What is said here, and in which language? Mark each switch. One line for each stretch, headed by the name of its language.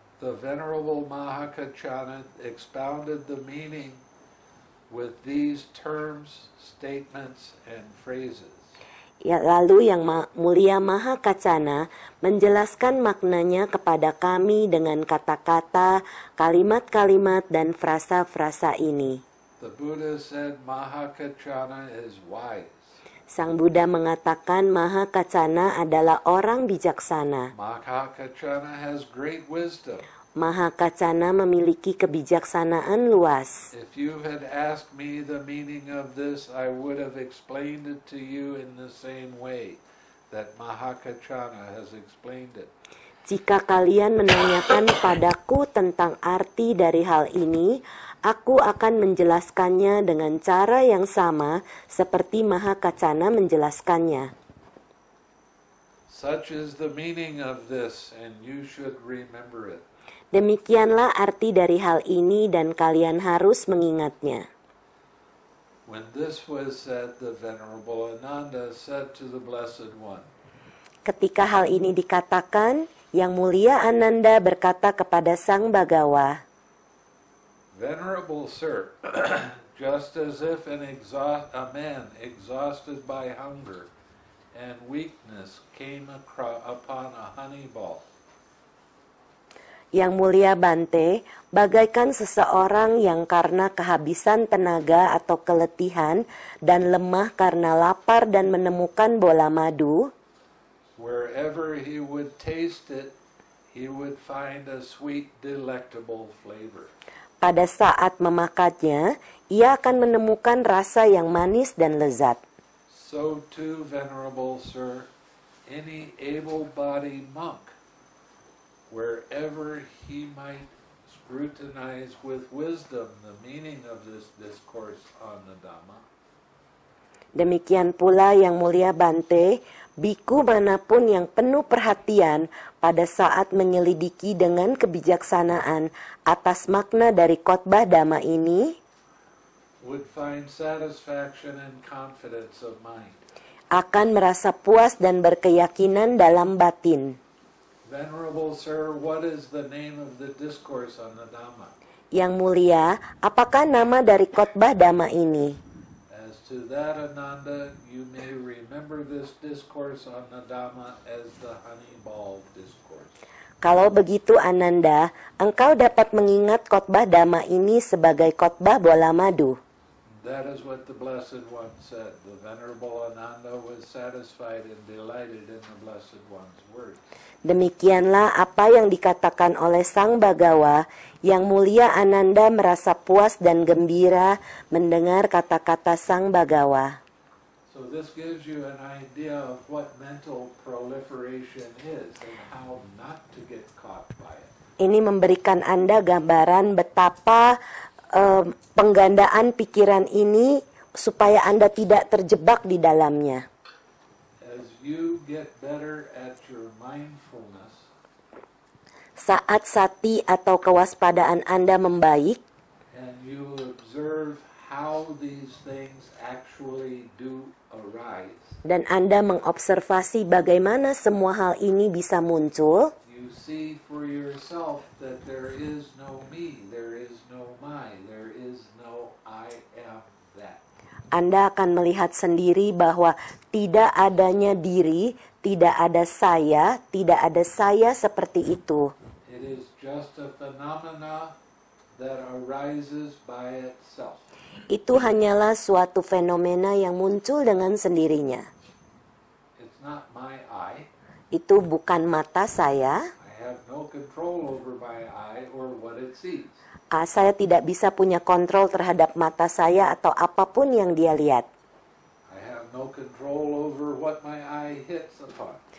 English: The Venerable Mahakachana expounded the meaning with these terms, statements, and phrases.
Indonesian: Ya, lalu yang mulia Mahakacana menjelaskan maknanya kepada kami dengan kata-kata, kalimat-kalimat, dan frasa-frasa ini.
English: The Buddha said Mahakachana is wise.
Indonesian: Sang Buddha mengatakan Mahakacana adalah orang bijaksana.
English: Mahakachana has great wisdom.
Indonesian: Mahakacana memiliki kebijaksanaan luas.
English: If you had asked me the meaning of this, I would have explained it to you in the same way that Mahakachana has explained it.
Indonesian: Jika kalian menanyakan padaku tentang arti dari hal ini, aku akan menjelaskannya dengan cara yang sama seperti Mahakacana menjelaskannya.
English: Such is the meaning of this, and you should remember it.
Indonesian: Demikianlah arti dari hal ini dan kalian harus mengingatnya.
English: When this was said, the Venerable Ananda said to the Blessed One,
Indonesian: Ketika hal ini dikatakan, Yang Mulia Ananda berkata kepada Sang Bagawa,
English: Venerable Sir, just as if a man exhausted by hunger and weakness came upon a honey ball.
Indonesian: Yang Mulia Bante, bagaikan seseorang yang karena kehabisan tenaga atau keletihan dan lemah karena lapar dan menemukan bola madu,
English: wherever he would taste it, he would find a sweet, delectable flavor.
Indonesian: Pada saat memakannya, ia akan menemukan rasa yang manis dan lezat.
English: So too, Venerable Sir, any able-bodied monk, wherever he might scrutinize with wisdom the meaning of this discourse on the Dhamma.
Indonesian: Demikian pula Yang Mulia Bante, biku manapun yang penuh perhatian pada saat menyelidiki dengan kebijaksanaan atas makna dari khotbah Dhamma ini,
English: would find satisfaction and confidence of mind.
Indonesian: Akan merasa puas dan berkeyakinan dalam batin.
English: Venerable Sir, what is the name of the discourse on the Dhamma?
Indonesian: Yang Mulia, apakah nama dari khotbah Dhamma ini?
English: As to that, Ananda, you may remember this discourse on the Dhamma as the honey ball discourse.
Indonesian: Kalau begitu Ananda, engkau dapat mengingat khotbah Dhamma ini sebagai khotbah bola madu.
English: That is what the Blessed One said. The Venerable Ananda was satisfied and delighted in the Blessed One's words.
Indonesian: Demikianlah apa yang dikatakan oleh Sang Bagawa. Yang Mulia Ananda merasa puas dan gembira mendengar kata-kata Sang Bagawa.
English: So this gives you an idea of what mental proliferation is and how not to get caught by it.
Indonesian: Ini memberikan Anda gambaran betapa penggandaan pikiran ini supaya Anda tidak terjebak di dalamnya.
English: As you get better at your mindfulness,
Indonesian: saat sati atau kewaspadaan Anda membaik,
English: and you observe how these things actually do arise,
Indonesian: dan Anda mengobservasi bagaimana semua hal ini bisa muncul,
English: you see for yourself that there is no me, there is no my, there is no I am that.
Indonesian: Anda akan melihat sendiri bahwa tidak adanya diri, tidak ada saya seperti itu.
English: It is just a phenomena that arises by itself.
Indonesian: Itu hanyalah suatu fenomena yang muncul dengan sendirinya.
English: It's not my eye.
Indonesian: Itu bukan mata saya.
English: I have no control over my eye or what it sees.
Indonesian: Saya tidak bisa punya kontrol terhadap mata saya atau apapun yang dia lihat.
English: I have no control over what my eye hits upon.